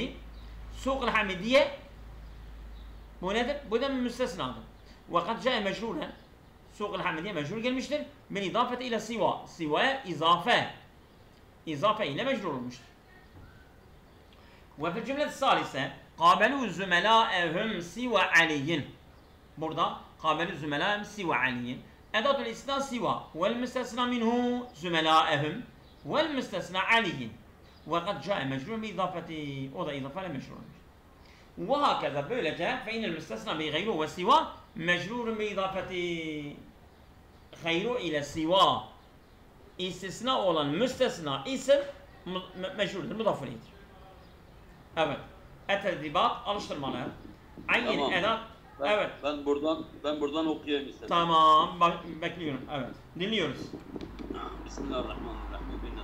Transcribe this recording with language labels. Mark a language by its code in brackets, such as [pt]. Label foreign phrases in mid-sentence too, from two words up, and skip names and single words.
[tr] Suq el hamidiye bu nedir? Bu da müstesnadır. [ar] وقد جاء مجرورا suq el hamidiye [tr] mecrur gelmiştir. [ar] من إضافته إلى سوى. [tr] Siva'ya izafe ile mecrur olmuştur. [ar] وفي الجملة الثالثة قابلوا زملائهم سوى علي. Burada قابلوا زملائهم سوى علي. أداة الاستثناء سوى والمستثنى منه زملائهم والمستثنى علي. وقد جاء مجرور بإضافة وضع إضافة لمجرور. وهكذا böylece فإن المستثنى بغيره وسوى مجرور بإضافة غيره إلى سوى. [tr] İstisna olan müstesna isim meşhurdur, mudaf ileyh'tir. Evet. Et-tedribat alıştırmalar. Ayyin tamam. edat. Evet. Ben buradan okuyayım istedim. Tamam. Bekliyorum. Evet. Dinliyoruz. Bismillahirrahmanirrahim.